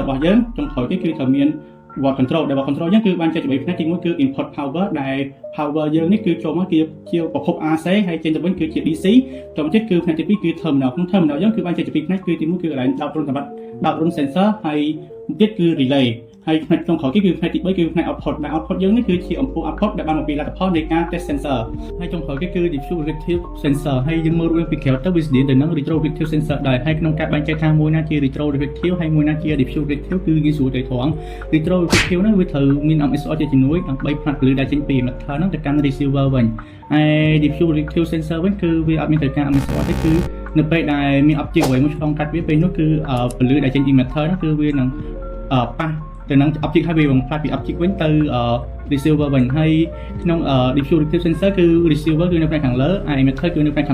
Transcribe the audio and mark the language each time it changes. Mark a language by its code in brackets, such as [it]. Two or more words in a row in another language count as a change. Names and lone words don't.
[km] របស់យើងចុងក្រោយគេគឺត្រូវមាន [en] Watt control [km] ដែល [en] Watt control [km] យើងគឺបានចែកជា3ផ្នែកទី1គឺ [en] input power [km] ដែល power យើងនេះគឺចូលមកជាប្រភព AC ហើយចេញទៅវិញគឺជា DC តទៅទៀតគឺផ្នែកទី2គឺ terminal ក្នុង terminal យើងគឺបានចែកជា2ផ្នែកគឺទី1គឺកន្លែងដោតរុនសម្រាប់ដោតរុន sensor ហើយទៀតគឺ relay ហើយផ្នែកចុងក្រោយគេគឺផ្នែកទី3គឺផ្នែក output ដែល output យើងនេះគឺជាអំពូល output ដែលបានមកពីលទ្ធផលនៃការ [en] test sensor [km] ហើយចុងក្រោយគេគឺ [en] diffuse reflective sensor [km] ហើយយើងមើលរួមពីក្រៅទៅវាស្តីទៅនឹង [en] retro reflective [km] sensor ដែរហើយក្នុងការបែងចែកថាមួយណាជា [en] retro reflective [km] ហើយមួយណាជា [en] diffuse reflective [km] គឺងាយស្រួលទៅត្រង់ [en] retro reflective [km] ហ្នឹងវាត្រូវមាន MSR ជាជំនួយដើម្បីផ្លាត់ពន្លឺដែលចេញពី emitter ហ្នឹងទៅកាន់ receiver វិញហើយ [en] diffuse reflective sensor [km] វិញគឺវាអត់មានត្រូវការ MSR ទេគឺនៅពេលដែលមាន object អ្វីមួយឆ្លងកាត់វាពេលនោះគឺពន្លឺដែលចេញពី emitter ហ្នឹងគឺវានឹងប៉ះទៅនឹង object ហើយវាបំផ្លាញពី object វិញទៅ receiver វិញហើយក្នុង [en] diffuse reflective sensor [km] គឺ receiver គឺនៅផ្នែកខាងលើហើយ emitter គឺនៅផ្នែកខា